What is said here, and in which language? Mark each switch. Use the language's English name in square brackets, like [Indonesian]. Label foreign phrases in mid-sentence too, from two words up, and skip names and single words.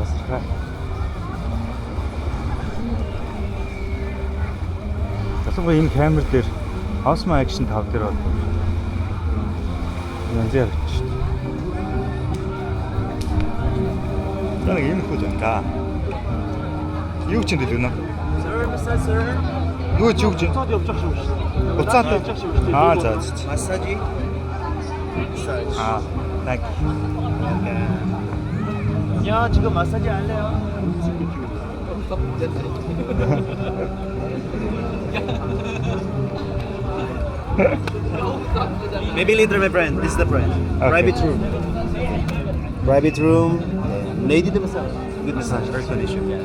[Mongolian] Okay. Ялангуяа энэ камер дээр Osmo Action 5 дээр бол янз бүр шүү дээ. Нэг юм хөө занга. Юу ч юм дэлгэнэ. Sir. Юу ч юу ч. Цаад явчих шүү дээ. Буцаад. Аа за. Массажи. Аа. [Russian] Так. [Korean] Я 지금 마사지 할래요? [English] Maybe later, my friend. This is the friend. Okay. Private room. Private room. Lady the massage. Good massage. Air condition. Yes.